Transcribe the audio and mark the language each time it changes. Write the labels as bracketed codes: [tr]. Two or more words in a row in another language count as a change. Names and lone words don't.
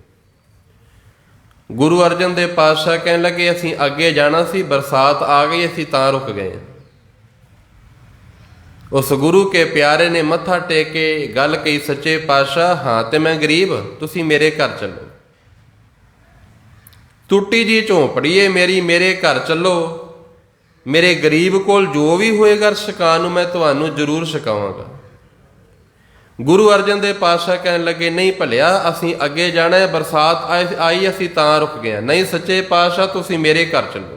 [pa] ਗੁਰੂ ਅਰਜਨ ਦੇਵ ਪਾਤਸ਼ਾਹ ਕਹਿਣ ਲੱਗੇ, ਅਸੀਂ ਅੱਗੇ ਜਾਣਾ ਸੀ, ਬਰਸਾਤ ਆ ਗਈ, ਅਸੀਂ ਤਾਂ ਰੁਕ ਗਏ। ਉਸ ਗੁਰੂ ਕੇ ਪਿਆਰੇ ਨੇ ਮੱਥਾ ਟੇਕ ਕੇ ਗੱਲ ਕਹੀ, ਸੱਚੇ ਪਾਤਸ਼ਾਹ ਹਾਂ ਤੇ ਮੈਂ ਗਰੀਬ, ਤੁਸੀਂ ਮੇਰੇ ਘਰ ਚੱਲੋ, ਟੁੱਟੀ ਜੀ ਝੋਂਪੜੀ ਹੈ ਮੇਰੀ, ਮੇਰੇ ਘਰ ਚੱਲੋ, ਮੇਰੇ ਗਰੀਬ ਕੋਲ ਜੋ ਭੀ ਹੋਏਗਾ ਛਕਾਣ ਮੈਂ ਤੁਹਾਨੂੰ ਜ਼ਰੂਰ ਛਕਾਵਾਂਗਾ। ਗੁਰੂ ਅਰਜਨ ਦੇਵ ਪਾਤਸ਼ਾਹ ਕਹਿਣ ਲੱਗੇ ਨਹੀਂ ਭਲਿਆ ਅਸੀਂ ਅੱਗੇ ਜਾਣਾ ਹੈ, ਬਰਸਾਤ ਆਈ ਅਸੀਂ ਤਾਂ ਰੁਕ ਗਏ, ਨਹੀਂ ਸੱਚੇ ਪਾਤਸ਼ਾਹ ਤੁਸੀਂ ਮੇਰੇ ਘਰ ਚੱਲੋ।